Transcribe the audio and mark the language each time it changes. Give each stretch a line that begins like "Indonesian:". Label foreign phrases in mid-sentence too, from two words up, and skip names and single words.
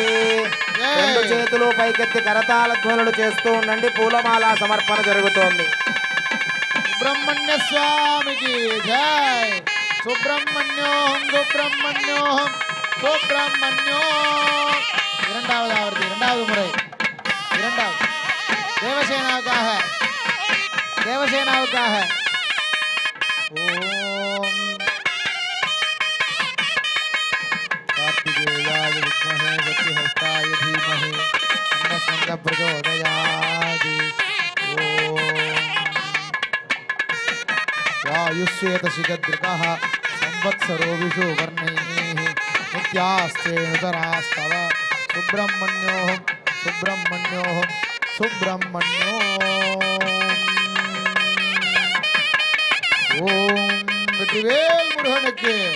Telugu: రెండు చేతులు పైకెత్తి కరతాళ ధ్వనులు చేస్తూ ఉండండి. పూలమాల సమర్పణ జరుగుతోంది. సుబ్రహ్మణ్య స్వామికి జై.
Sanskrit: सुब्रह्मण्योऽहं सुब्रह्मण्योऽहं सुब्रह्मण्यो.
Tamil: இரண்டாவது ஆவர்த்தி, இரண்டாவது முறை, இரண்டாவது தேவசேனாவுக்காக, தேவசேனாவுக்காக.
Sanskrit: ஓம் कार्तिकेयाय विद्महे वक्रहस्ताय धीमहि तन्नः प्रचोदयात्. ओम आयुष्येतशिखद्रुकः संवत्सरो विषुवर्णैः नित्यास्ते नूतनास्तव. सुब्रह्मण्योऽहं सुब्रह्मण्योऽहं सुब्रह्मण्यो.
Tamil: ओम வெற்றிவேல் முருகனுக்கு.